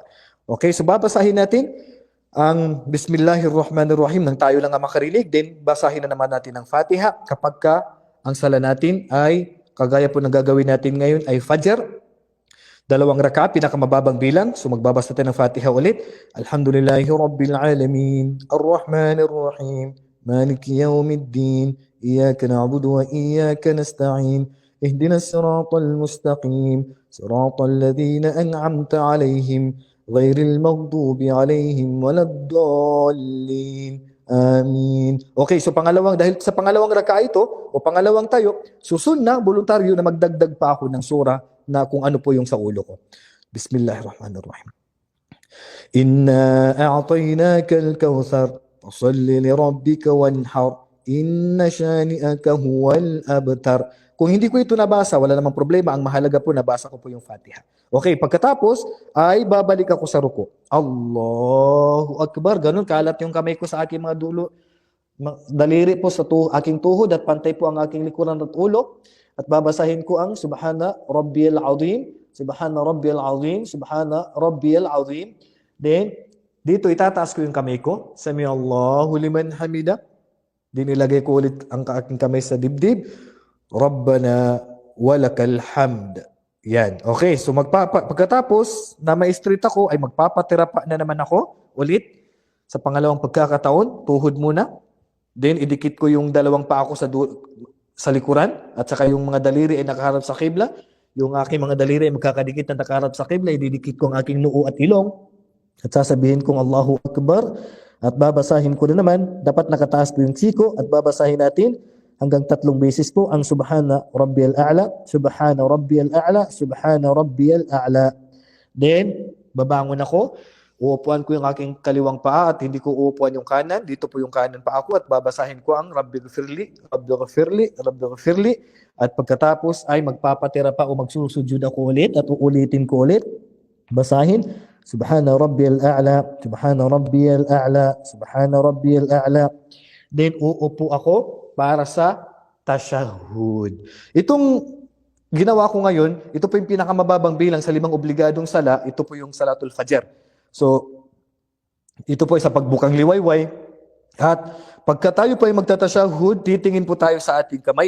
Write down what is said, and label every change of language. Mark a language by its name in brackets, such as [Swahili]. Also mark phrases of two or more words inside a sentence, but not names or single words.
[Filipino] Okay, so babasahin natin ang Bismillahirrahmanirrahim nang tayo lang ang makarinig. Then basahin na naman natin ang Fatiha kapag ang sala natin ay kagaya po ng gagawin natin ngayon ay Fajr. Dalawang raka, pinakamababang bilang. So magbabasa tayo ng Fatiha ulit. [Arabic] الحمد لله رب العالمين. الرحمن الرحيم. مالك يوم الدين. إياك نعبد وإياك نستعين. اهدنا الصراط المستقيم. صراط الذين أنعمت عليهم. غير المغضوب عليهم ولا الضالين. Amin. [Filipino] Okay, so dahil sa pangalawang raka ito o pangalawang tayo, susunod na voluntaryo na magdagdag pa ako ng sura na kung ano po yung sa ulo ko. [Arabic] بسم الله الرحمن الرحيم. إنا أعطيناك الكوثر فصل لربك وانحر إن شانئك هو الأبتر. [Filipino] Kung hindi ko ito nabasa, wala namang problema. Ang mahalaga po, nabasa ko po yung Fatiha. Okay, pagkatapos ay babalik ako sa ruko. [Arabic] الله أكبر. [Filipino] Ganun, kalat yung kamay ko sa aking mga dulo. Daliri po sa aking tuhod at pantay po ang aking likuran at ulo. At babasahin ko ang [Arabic] سبحان ربي العظيم, سبحان ربي العظيم, سبحان ربي العظيم. [Filipino] Then, dito itataas ko yung kamay ko. [Arabic] سمع الله لمن حمده. [Filipino] Then ilagay ko ulit ang aking kamay sa dibdib. [Arabic] ربنا ولك الحمد. [Filipino] Yan. Okay, so pagkatapos na ma-street ako, ay magpapatira pa na naman ako ulit sa pangalawang pagkakataon. Tuhod muna. Then, idikit ko yung dalawang paa ko sa likuran at saka yung mga daliri ay nakaharap sa kibla. Yung aking mga daliri ay magkakadikit na nakaharap sa kibla, ididikit ko ang aking noo at ilong at sasabihin kong [Arabic] الله أكبر [Filipino] at babasahin ko na naman, dapat nakataas po yung siko at babasahin natin hanggang 3 beses po ang [Arabic] سبحان ربي الأعلى, سبحان ربي الأعلى, سبحان ربي الأعلى. [Filipino] Then, babangon ako. Uupuan ko yung aking kaliwang paa at hindi ko uupuan yung kanan. Dito po yung kanan paa ko at babasahin ko ang [Arabic] رب اغفر لي، رب اغفر لي، رب اغفر لي. [Filipino] At pagkatapos ay magpapatira pa o magsusujud ako ulit at uulitin ko ulit. Basahin, [Arabic] سبحان ربي الأعلى، سبحان ربي الأعلى، سبحان ربي الأعلى. [Filipino] Then uupo ako para sa tashahhud. Itong ginawa ko ngayon, ito po yung pinakamababang bilang sa 5 obligadong sala, ito po yung Salatul Fajr. So, ito po ay sa pagbukang liwayway. At pagka tayo po ay magtatashahud, titingin po tayo sa ating kamay.